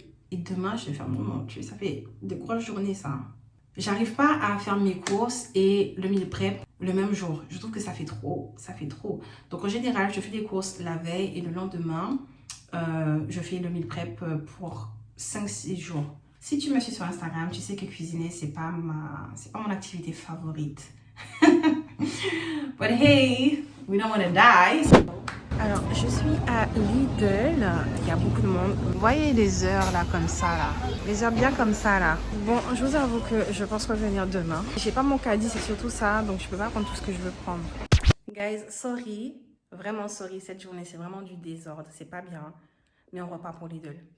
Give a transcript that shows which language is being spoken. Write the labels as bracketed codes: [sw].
[fr] Et demain, je vais faire mon Dieu, ça fait de grosses journées, ça. J'arrive pas à faire mes courses et le meal prep le même jour. Je trouve que ça fait trop. Donc, en général, je fais les courses la veille et le lendemain, je fais le meal prep pour 5-6 jours. Si tu me suis sur Instagram, tu sais que cuisiner, c'est pas mon activité favorite. [en] But hey, we don't want to die. [fr] Alors, je suis à Lidl. Il y a beaucoup de monde. Vous voyez les heures là, comme ça là. Les heures bien comme ça là. Bon, je vous avoue que je pense revenir demain. J'ai pas mon caddie, c'est surtout ça. Donc, je peux pas prendre tout ce que je veux prendre. [en] Guys, sorry. [fr] Vraiment sorry. Cette journée, c'est vraiment du désordre. C'est pas bien. Mais on repart pour Lidl.